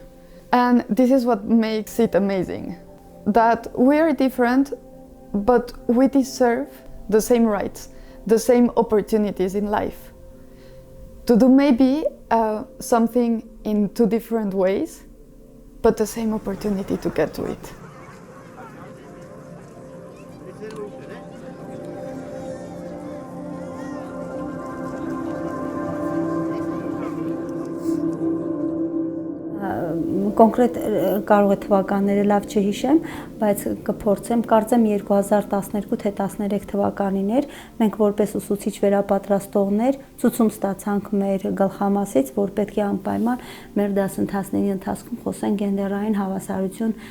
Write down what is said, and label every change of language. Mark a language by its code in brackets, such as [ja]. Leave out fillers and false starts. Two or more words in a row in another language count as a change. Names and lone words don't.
[en] And this is what makes it amazing. That we are different, but we deserve the same rights, the same opportunities in life. To do maybe something in two different ways, but the same opportunity to get to it. [hy] Կոնկրետ կարող է թվականները լավ չհիշեմ, բայց կփորձեմ, կարծեմ 2012 թե 13 թվականին էր, մենք որպես ուսուցիչ վերապատրաստողներ ցուցում ստացանք մեր գլխամասից, որ պետք է անպայման մեր դասընթացների ընթացքում խոսեն գենդերային հավասարություն